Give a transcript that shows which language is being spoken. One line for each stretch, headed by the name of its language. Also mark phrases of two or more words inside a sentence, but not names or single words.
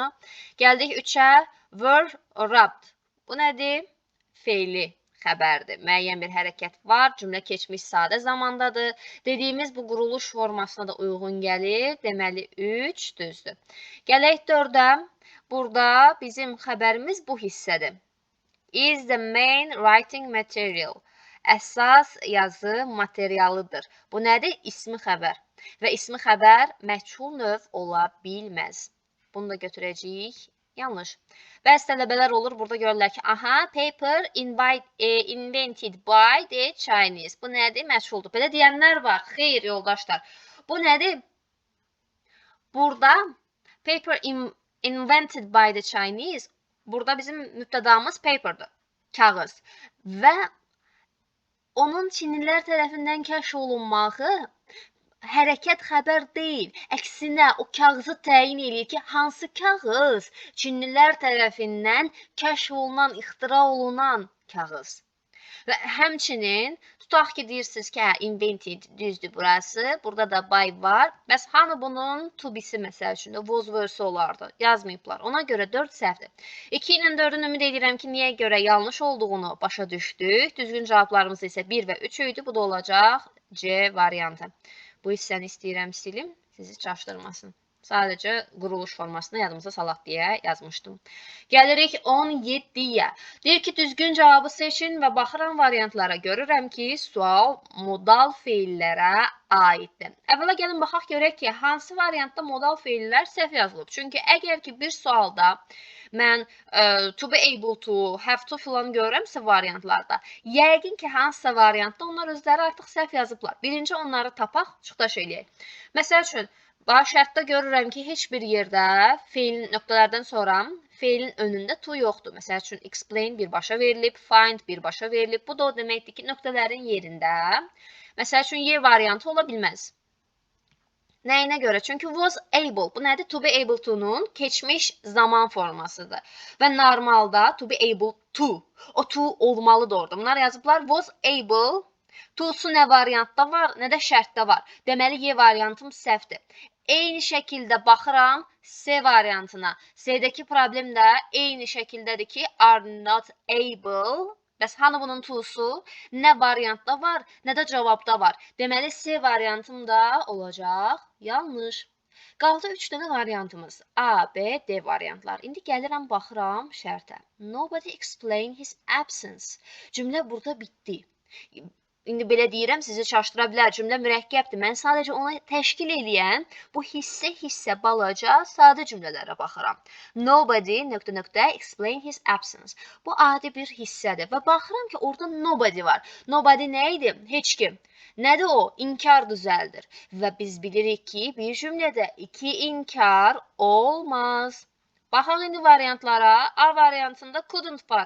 Azerbaijani: Gəldik 3-ə.
English: Were robbed.
Azerbaijani: Bu nədir? Feili xəbərdir. Müəyyən bir hərəkət var. Cümlə keçmiş sadə zamandadır. Dediyimiz bu quruluş formasına da uyğun gəlir. Deməli, 3 düzdür. Gələk 4-ə. Burada bizim xəbərimiz bu hissədir.
English: Is the main writing material.
Azerbaijani: Əsas yazı materialıdır. Bu nədir? İsmi xəbər. Və ismi xəbər məchul növ ola bilməz. Bunu da götürəcəyik. Yanlış. Bəzi tələbələr olur, burada görürlər ki,
English: aha, paper invented by the Chinese.
Azerbaijani: Bu nədir? Məchuldur. Belə deyənlər var. Xeyr, yoldaşlar. Bu nədir? Burada
English: paper invented by the Chinese.
Azerbaijani: Burada bizim mübtədamız paper'dır, kağız. Və onun Çinlilər tərəfindən kəşf olunmağı hərəkət xəbər deyil. Əksinə, o kağızı təyin edir ki, hansı kağız Çinlilər tərəfindən kəşf olunan, ixtira olunan kağız. Və həmçinin, tutaq ki, deyirsiniz ki, invented düzdür burası. Burada da by var. Bəs hanı bunun
English: to be-
Azerbaijani: si məsəl üçün də
English: was verse
Azerbaijani: olardı. Yazmayıblar. Ona görə 4 səhvdir. 2 ilə 4-ün ümid edirəm ki, niyə görə yanlış olduğunu başa düşdük. Düzgün cavablarımız isə 1 və 3 idi. Bu da olacaq C variantı. Bu hissəni istəyirəm silim, sizi çaşdırmasın. Sadəcə quruluş formasını yadımıza salaq deyə yazmışdım. Gəlirik 17-yə. Deyir ki, düzgün cavabı seçin və baxıram variantlara. Görürəm ki, sual modal feillərə aiddir. Əvvəla gəlin baxaq görək ki, hansı variantda modal feillər səhv yazılıb. Çünki əgər ki, bir sualda mən
English: to be able to, have to
Azerbaijani: filan görürəmsə variantlarda, yəqin ki, hansısa variantda onlar özləri artıq səhv yazıblar. Birinci onları tapaq, çıxdaş eləyək. Məsəl üçün, şərtdə görürəm ki, heç bir yerdə feilin nöqtələrdən sonra feilin önündə to yoxdur. Məsəl üçün, explain birbaşa verilib, find birbaşa verilib. Bu da o deməkdir ki, nöqtələrin yerində. Məsəl üçün, Y variantı ola bilməz. Nəyinə görə? Çünki
English: was able.
Azerbaijani: Bu nədir?
English: To be able to-
Azerbaijani: nun keçmiş zaman formasıdır. Və normalda
English: to be able to.
Azerbaijani: O to olmalıdır orada. Bunlar yazıblar
English: was able.
Azerbaijani: To-su nə variantda var, nə də şərtdə var. Deməli, Y variantım səhvdir. Eyni şəkildə baxıram C variantına. C-dəki problem də eyni şəkildədir ki,
English: are not able.
Azerbaijani: Bəs hanı bunun to-su? Nə variantda var, nə də cavabda var. Deməli, C variantım da olacaq yanlış. Qaldı 3 dənə variantımız. A, B, D variantlar. İndi gəlirəm, baxıram şərtə.
English: Nobody explained his absence.
Azerbaijani: Cümlə burada bitdi. indi belə deyirəm, sizi çaşdıra bilər. Cümlə mürəkkəbdir. Mən sadəcə onu təşkil edən bu hissə balaca sadə cümlələrə baxıram.
English: Nobody ... explain his absence.
Azerbaijani: Bu adi bir hissədir və baxıram ki, orada nobody var. Nobody nə idi? Heç kim. Nədir o? İnkar düzəldir. Və biz bilirik ki, bir cümlədə iki inkar olmaz. Baxaq indi variantlara. A variantında couldn't var.